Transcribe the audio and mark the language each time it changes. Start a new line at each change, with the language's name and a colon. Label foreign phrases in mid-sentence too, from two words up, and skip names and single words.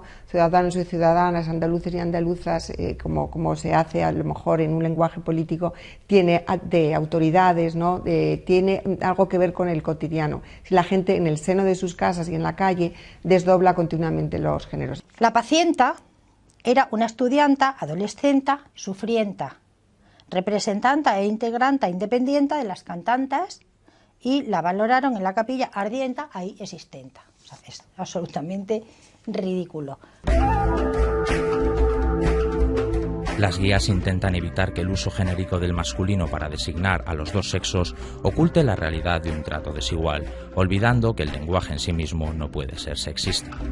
Spanish: Ciudadanos y ciudadanas, andaluces y andaluzas, como se hace a lo mejor en un lenguaje político, tiene de autoridades, ¿no? Tiene algo que ver con el cotidiano. Si la gente en el seno de sus casas y en la calle desdobla continuamente los géneros. La pacienta era una estudianta, adolescenta, sufrienta, representanta e integranta independienta de las cantantes, y la valoraron en la capilla ardienta ahí existenta. O sea, es absolutamente ridículo. Las guías intentan evitar que el uso genérico del masculino para designar a los dos sexos oculte la realidad de un trato desigual, olvidando que el lenguaje en sí mismo no puede ser sexista.